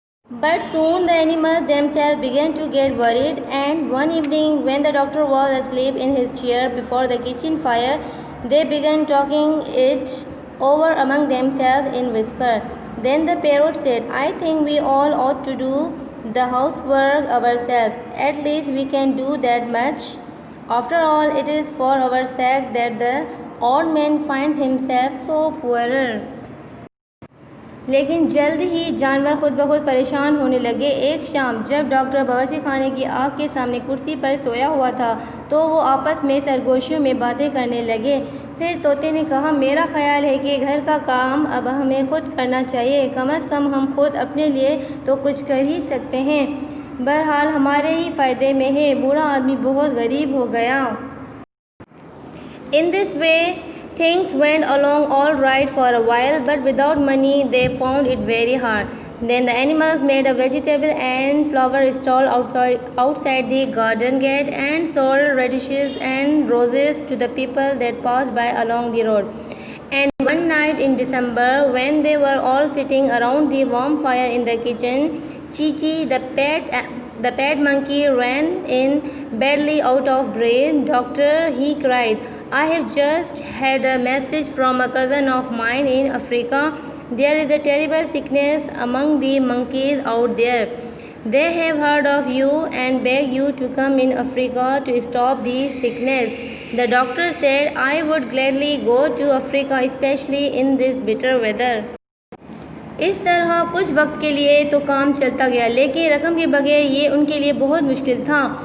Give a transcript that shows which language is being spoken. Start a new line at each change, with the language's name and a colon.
English: But soon the animals themselves began to get worried, and one evening when the doctor was asleep in his chair before the kitchen fire, they began talking it over among themselves in whisper. Then the parrot said, I think we all ought to do the housework ourselves. At least we can do that much. After all, it is for our sake that the old man finds himself so poorer.
Hindi: लेकिन जल्द ही जानवर खुद ब खुद परेशान होने लगे। एक शाम जब डॉक्टर बावर्ची खाने की आग के सामने कुर्सी पर सोया हुआ था तो वो आपस में सरगोशियों में बातें करने लगे। फिर तोते ने कहा, मेरा ख्याल है कि घर का काम अब हमें खुद करना चाहिए। कम से कम हम खुद अपने लिए तो कुछ कर ही सकते हैं। बहरहाल हमारे ही फ़ायदे में है। बूढ़ा आदमी बहुत गरीब हो गया।
English: In this way things went along all right for a while, but without money they found it very hard. Then the animals made a vegetable and flower stall outside the garden gate and sold radishes and roses to the people that passed by along the road. And one night in December, when they were all sitting around the warm fire in the kitchen, Chi-Chi, the pet monkey, ran in badly out of breath. Doctor, he cried, I have just had a message from a cousin of mine in Africa. There is a terrible sickness among the monkeys out there. They have heard of you and beg you to come in Africa to stop the sickness. The doctor said, I would gladly go to Africa, especially in this bitter weather.
Hindi: इस तरह कुछ वक्त के लिए तो काम चलता गया, लेकिन रकम के बगैर ये उनके लिए बहुत मुश्किल था।